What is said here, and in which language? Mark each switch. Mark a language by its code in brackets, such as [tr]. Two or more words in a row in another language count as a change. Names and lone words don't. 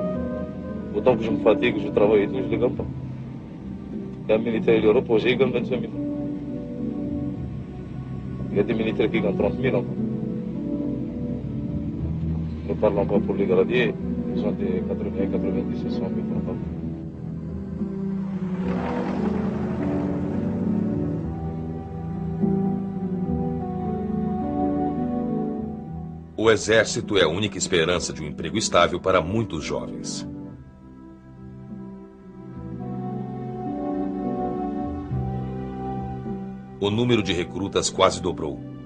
[fr] Autant que je me fatigue, je travaille et tout, je ne les gagne pas. Et un militaire, il est reposé, il gagne 25 000 francs. Il y a des militaires qui gagnent 30 000 encore. ne parlons pas pour les gradiers, ils ont des 80 et 90 et 100 000 francs par mois. [pt] O exército é a única esperança de um emprego estável para muitos jovens. O número de recrutas quase dobrou.